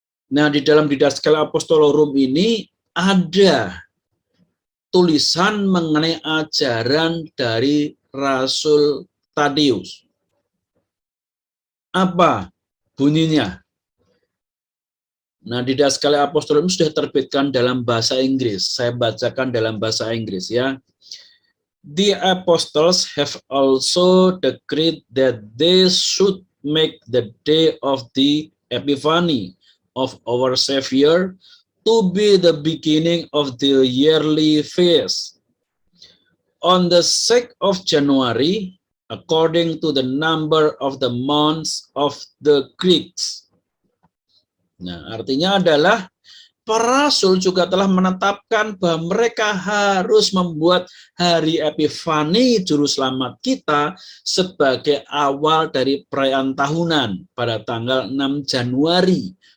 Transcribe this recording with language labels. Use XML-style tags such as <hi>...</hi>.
<id>Nah, di dalam Didaskalia Apostolorum ini ada tulisan mengenai ajaran dari Rasul Tadeus. Apa bunyinya? Nah, Didaskalia Apostolorum sudah terbitkan dalam bahasa Inggris. Saya bacakan dalam bahasa Inggris ya.</id> <en>The apostles have also decreed that they should make the day of the Epiphany of our Savior to be the beginning of the yearly feast. On the 6th of January, according to the number of the months of the Greeks.</en> <id>Nah, artinya adalah para rasul juga telah menetapkan bahwa mereka harus membuat hari Epifani Juru Selamat kita sebagai awal dari perayaan tahunan pada tanggal 6 Januari.</id>